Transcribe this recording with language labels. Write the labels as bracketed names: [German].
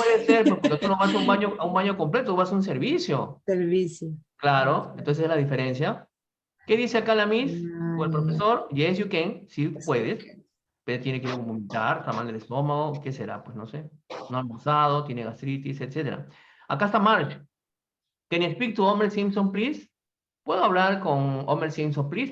[Spanish] puede ser porque tú no vas a un baño completo, tú vas a un servicio. Servicio. Claro, entonces es la diferencia. ¿Qué dice acá la Miss o el profesor? [English] Yes, you can, [Spanish] sí puedes, pero tiene que vomitar, está mal del estómago, ¿qué será? Pues no sé. No ha almorzado, tiene gastritis, etc. Acá está Marge. [English] Can I speak to Homer Simpson, please? [Spanish] ¿Puedo hablar con Homer Simpson, please?